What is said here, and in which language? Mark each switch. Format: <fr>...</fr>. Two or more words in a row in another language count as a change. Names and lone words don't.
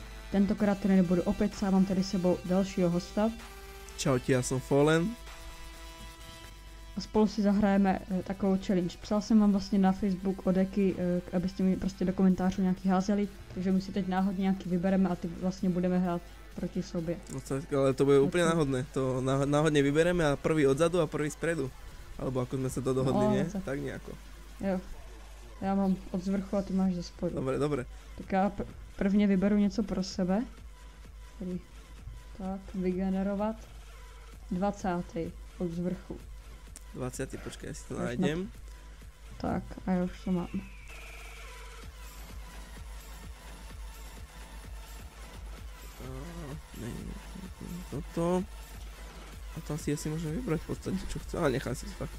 <cs>Tentokrát tady nebudu opět sám, mám tady sebou dalšího hosta.</cs> <sk>Čaute, ja som Fallen.</sk> <cs>A spolu si zahrajeme takovou challenge. Psal jsem vám vlastně na Facebook o deky, abyste mi prostě do komentářů nějaký házeli, takže my si teď náhodně nějaký vybereme a ty vlastně budeme hrát proti sobě.</cs> <sk>No tak, ale to bude úplne náhodné. To náhodne vybereme a prvý odzadu a prvý spredu. Alebo ako sme sa to dohodli, No, nie? tak. Tak nejako.</sk> <cs>Jo. Já mám od zvrchu a ty máš ze spodu.</cs> <sk>Dobre, dobre.</sk> <cs>Tak já prvně vyberu něco pro sebe. Tedy tak, vygenerovat. 20. od zvrchu. 20.</cs> <sk>počkaj, ja si to nájdem.</sk> <cs>Tak, a já už to mám. Toto.</cs> <sk>A tam si asi môžem vybrať v podstate, čo chcem. Ale nechám si to takto.</sk>